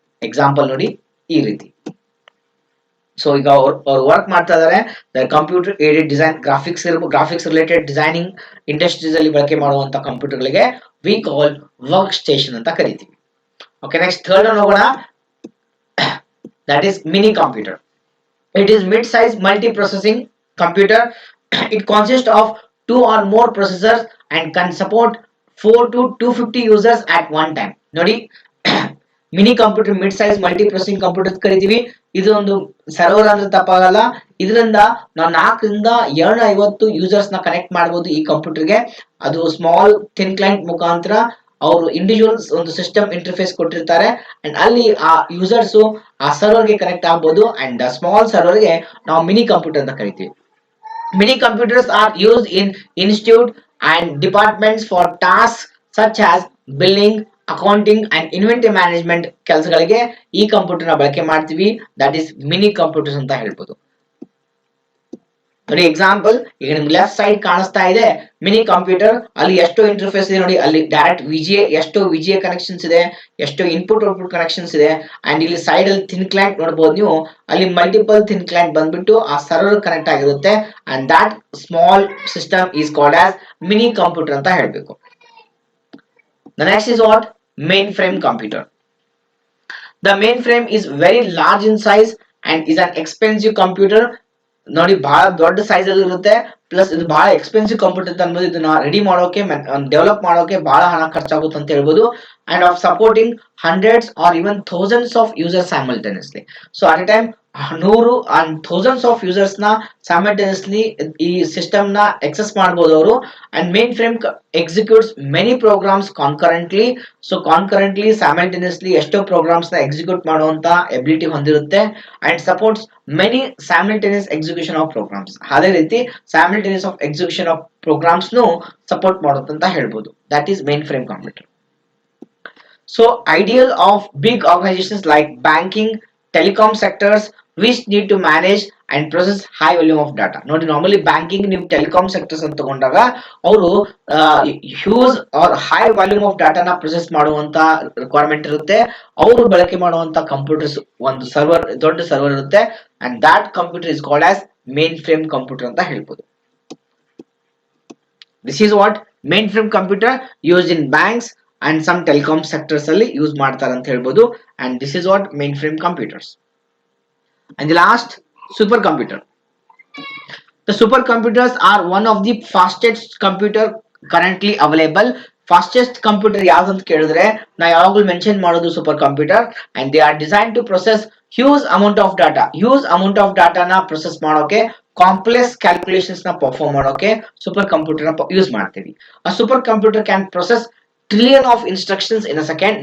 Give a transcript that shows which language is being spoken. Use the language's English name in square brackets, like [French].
[Kannada] Example ನೋಡಿ ಈ ರೀತಿ. ಸೊ ಈಗ ಅವ್ರು ವರ್ಕ್ ಮಾಡ್ತಾ ಇದಾರೆ computer aided design, graphics related designing industries ಅಲ್ಲಿ ಬಳಕೆ ಮಾಡುವಂತ ಕಂಪ್ಯೂಟರ್ ಗಳಿಗೆ [English] we call work station [Kannada] ಅಂತ ಕರಿತೀವಿ. ಓಕೆ, ನೆಕ್ಸ್ಟ್ ಥರ್ಡ್ ಒನ್ ಹೋಗೋಣ, [English] That is mini computer. It is mid-size multi-processing computer. It consists of 2 or more processors and can support 4 to 250 users at one time. [Kannada] ನೋಡಿ, mini computer mid size multi processing computer ಕರಿತೀವಿ. ಇದು ಒಂದು server ಅಂದ್ರೆ ತಪ್ಪಾಗಲ್ಲ. ಇದರಿಂದ ನಾವು 4ರಿಂದ 750 users ನ connect ಮಾಡಬಹುದು ಈ ಕಂಪ್ಯೂಟರ್ಗೆ. ಅದು ಸ್ಮಾಲ್ ಥಿನ್ ಕ್ಲೈಂಟ್ ಮುಖಾಂತರ ಅವರು ಇಂಡಿವಿಜುವಲ್ಸ್ ಒಂದು ಸಿಸ್ಟಮ್ ಇಂಟರ್ಫೇಸ್ ಕೊಟ್ಟಿರ್ತಾರೆ ಅಂಡ್ ಅಲ್ಲಿ ಆ ಯೂಸರ್ಸ್ ಆ ಸರ್ವರ್ಗೆ ಕನೆಕ್ಟ್ ಆಗ್ಬೋದು ಅಂಡ್ ಸ್ಮಾಲ್ ಸರ್ವರ್ಗೆ ನಾವು ಮಿನಿ ಕಂಪ್ಯೂಟರ್ ಅಂತ ಕರಿತೀವಿ. [English] Many computers are used in institute and departments for tasks such as billing, accounting and inventory management [Kannada] ಕೆಲಸಗಳಿಗೆ ಈ ಕಂಪ್ಯೂಟರ್ ನ ಬಳಕೆ ಮಾಡ್ತೀವಿ. [English] that is mini computers [Kannada] ಅಂತ ಹೇಳ್ಬೋದು. ನೋಡಿ ಎಕ್ಸಾಂಪಲ್, ಈಗ ನಿಮ್ಗೆ ಲೆಫ್ಟ್ ಸೈಡ್ ಕಾಣಿಸ್ತಾ ಇದೆ ಮಿನಿ ಕಂಪ್ಯೂಟರ್. ಅಲ್ಲಿ ಎಷ್ಟು ಇಂಟರ್ಫೇಸ್ ಇದೆ ನೋಡಿ, ಅಲ್ಲಿ ಡೈರೆಕ್ಟ್ ವಿಜಿಎ ಎಷ್ಟು ವಿಜಿಎ ಕನೆಕ್ಷನ್ಸ್ ಇದೆ, ಎಷ್ಟು ಇನ್ಪುಟ್ ಔಟ್ಪುಟ್ ಕನೆಕ್ಷನ್ಸ್ ಇದೆ ಅಂಡ್ ಇಲ್ಲಿ ಸೈಡ್ ಅಲ್ಲಿ ಥಿನ್ ಕ್ಲೈಂಟ್ ನೋಡಬಹುದು ನೀವು. ಅಲ್ಲಿ ಮಲ್ಟಿಪಲ್ ಥಿನ್ ಕ್ಲೈಂಟ್ ಬಂದ್ಬಿಟ್ಟು ಆ ಸರ್ವರ್ ಕನೆಕ್ಟ್ ಆಗಿರುತ್ತೆ [English] and that small system is called as mini computer [Kannada] ಅಂತ ಹೇಳ್ಬೇಕು. [English] The next is what? Mainframe computer. The mainframe is very large in size and is an expensive computer. [Kannada] ನೋಡಿ ಬಹಳ ದೊಡ್ಡ size ಅಲ್ಲಿ ಇರುತ್ತೆ, ಪ್ಲಸ್ ಇದು ಬಹಳ ಎಕ್ಸ್ಪೆನ್ಸಿವ್ ಕಂಪ್ಯೂಟರ್ ಅಂತ ಅನ್ಬೋದು. ಇದನ್ನ ರೆಡಿ ಮಾಡೋಕೆ ಡೆವಲಪ್ ಮಾಡೋಕೆ ಬಹಳ ಹಣ ಖರ್ಚಾಗುತ್ತೆ ಅಂತ ಹೇಳ್ಬೋದು. [English] And of supporting hundreds or even thousands of users simultaneously. [Kannada] So at A time 100 and thousands of users ನ ಸೈಮಲ್ಟೇನಿಯಸ್ಲಿ ಈ ಸಿಸ್ಟಮ್ ನ ಎಕ್ಸೆಸ್ ಮಾಡಬಹುದು ಅವರು. [English] And mainframe executes many programs concurrently. [Kannada] So ಕಾನ್ಕರೆಂಟ್ಲಿ simultaneously ಎಷ್ಟೋ ಪ್ರೋಗ್ರಾಮ್ಸ್ ನ ಎಕ್ಸಿಕ್ಯೂಟ್ ಮಾಡುವಂತ ability ಹೊಂದಿರುತ್ತೆ [English] And supports many simultaneous execution of programs. [Kannada] ಅದೇ ರೀತಿ simultaneous of execution of programmes ನು ಸಪೋರ್ಟ್ ಮಾಡುತ್ತೆ ಅಂತ ಹೇಳ್ಬೋದು. [English] That is mainframe computer. So ideal of big organizations like banking, telecom sectors which need to manage and process high volume of data. [Kannada] ನೋಡಿ normally banking ನೀವು telecom sectors ಅಂತ ತಗೊಂಡಾಗ ಅವರು huge R high volume of ಡಾಟಾನ process ಮಾಡುವಂತ requirement ಇರುತ್ತೆ. ಅವರು ಬಳಕೆ ಮಾಡುವಂತ ಕಂಪ್ಯೂಟರ್ಸ್ ಒಂದು ಸರ್ವರ್, ದೊಡ್ಡ ಸರ್ವರ್ ಇರುತ್ತೆ [English] and that computer is called as mainframe computer [Kannada] ಅಂತ ಹೇಳ್ಬೋದು. [English] this is what mainframe computer used in banks and some telecom sectors [Kannada] ಅಲ್ಲಿ ಯೂಸ್ ಮಾಡ್ತಾರೆ ಅಂತ ಹೇಳ್ಬೋದು. [English] And this is what mainframe computers. And the last, supercomputer. The supercomputers are one of the fastest computer currently available. [Kannada] Fastest computer ಯಾವ್ದು ಅಂತ ಕೇಳಿದ್ರೆ ನಾ ಯಾವಾಗಲೂ mention ಮಾಡೋದು super computer. [English] And they are design to process huge amount of data. [Kannada] Huge amount of ಡಾಟಾನ process ಮಾಡೋಕೆ, complex calculations ನ perform ಮಾಡೋಕೆ super computer ನ ಯೂಸ್ ಮಾಡ್ತೀವಿ. [English] ಆ supercomputer can process trillion of instructions in a second.